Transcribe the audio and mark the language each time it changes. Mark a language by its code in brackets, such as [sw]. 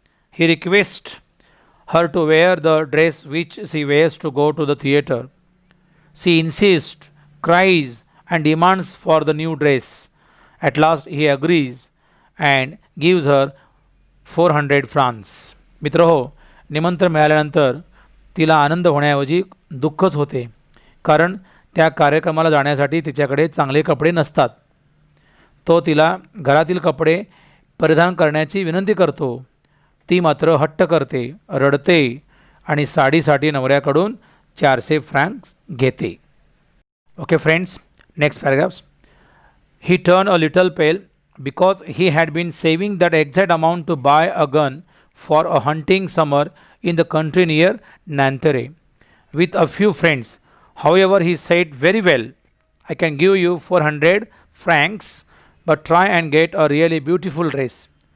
[en] He requests her to wear the dress which she wears to go to the theatre. She insists, cries, and demands for the new dress. At last he agrees and gives her 400 francs. [mr] मित्र हो, निमंत्रण मिळाल्यानंतर तिला आनंद होण्याऐवजी दुःखच होते, कारण त्या कार्यक्रमाला जाण्यासाठी तिच्याकडे चांगले कपडे नसतात. तो तिला घरातील कपडे परिधान करण्याची विनंती करतो. ती मात्र हट्ट करते, रडते आणि साडीसाठी नवऱ्याकडून 400 फ्रँक्स घेते. [en] Okay friends, next paragraphs. He turned a little pale because he had been saving that exact amount to buy a gun for a hunting summer in the country near Nanterre with a few friends. However, he said, "Very well, I can give you 400 francs, but try and get a really beautiful dress."